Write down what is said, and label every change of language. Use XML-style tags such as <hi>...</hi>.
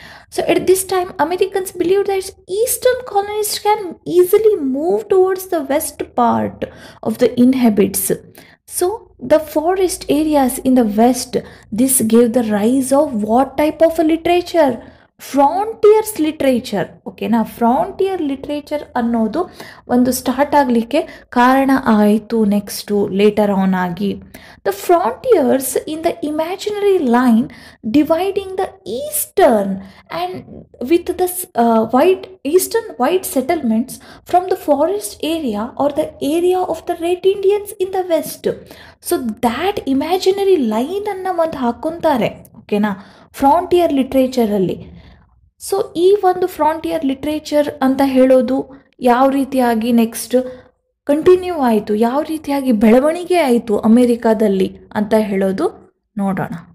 <en>So at this time, Americans believed that eastern colonists can easily move towards the west part of the inhabits. So the forest areas in the west, this gave the rise of what type of a literature? Frontiers literature.</en> <kn>ಓಕೆನಾ, frontier literature ಅನ್ನೋದು ಒಂದು start ಆಗಲಿಕ್ಕೆ ಕಾರಣ ಆಯಿತು next later on ಆಗಿ.</kn> <en>The frontiers in the imaginary line dividing the eastern and with the eastern white settlements from the forest area or the area of the red Indians in the west. So that imaginary line</en> <kn>ಅನ್ನು ಒಂದು ಹಾಕೊಂತಾರೆ. ಓಕೆನಾ, frontier ಲಿಟ್ರೇಚರಲ್ಲಿ. So ಈ ಒಂದು frontier literature ಅಂತ ಹೇಳೋದು ಯಾವ ರೀತಿಯಾಗಿ next continue ಆಯಿತು, ಯಾವ ರೀತಿಯಾಗಿ ಬೆಳವಣಿಗೆ ಆಯಿತು ಅಮೇರಿಕಾದಲ್ಲಿ ಅಂತ ಹೇಳೋದು ನೋಡೋಣ.</kn>